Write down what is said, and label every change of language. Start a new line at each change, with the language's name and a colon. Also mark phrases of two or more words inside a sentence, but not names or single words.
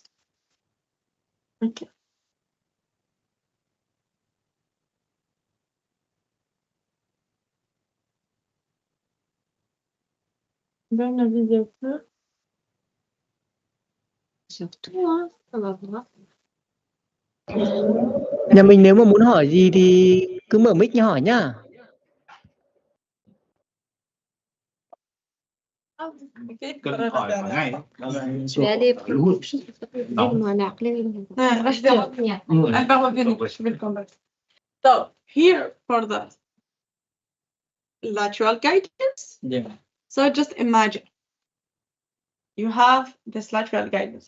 French: Ok. Vers la vidéo. Surtout, hein, on va voir.
Vietnamese: Nhà mình nếu mà muốn hỏi gì thì cứ mở mic hỏi nhá. Cần hỏi ngay.
French: Je vais aller
English: So here for the lateral guidance. Yeah. So just imagine you have this lateral guidance.